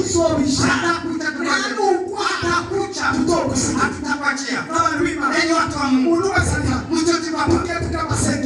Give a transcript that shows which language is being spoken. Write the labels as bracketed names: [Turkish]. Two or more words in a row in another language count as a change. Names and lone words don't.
[Rundi] kuzobisha [Swahili] atakuja atakuja hatutakuachia [Rundi] n'abantu b'Imana [Swahili] enyi watu wa Mungu [Rundi] umuntu wese ari hano [Swahili] mchozi papa [Rundi] ugiye kugira